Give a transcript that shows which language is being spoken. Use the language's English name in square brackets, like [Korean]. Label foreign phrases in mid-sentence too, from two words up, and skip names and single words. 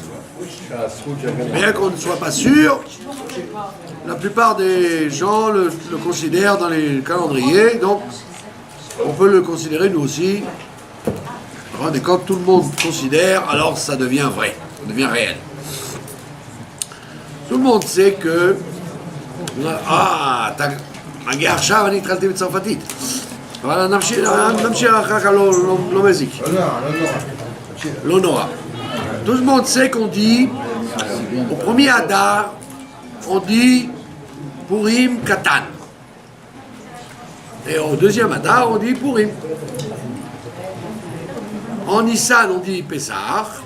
[French] Bien qu'on ne soit pas sûr, la plupart des gens le considèrent dans les calendriers, donc on peut le considérer nous aussi. Et quand tout le monde considère, alors ça devient vrai, ça devient réel. Tout le monde sait que [Hebrew] מגיע עכשיו, אני התחלתי בצרפתית. אבל נמשיך אחר כך לא מזיק. לא נורא. [French] Tout le monde sait qu'on dit, au premier Hadar, on dit Purim Katan. Et au deuxième Hadar, on dit Purim. En Nissan, on dit Pessah.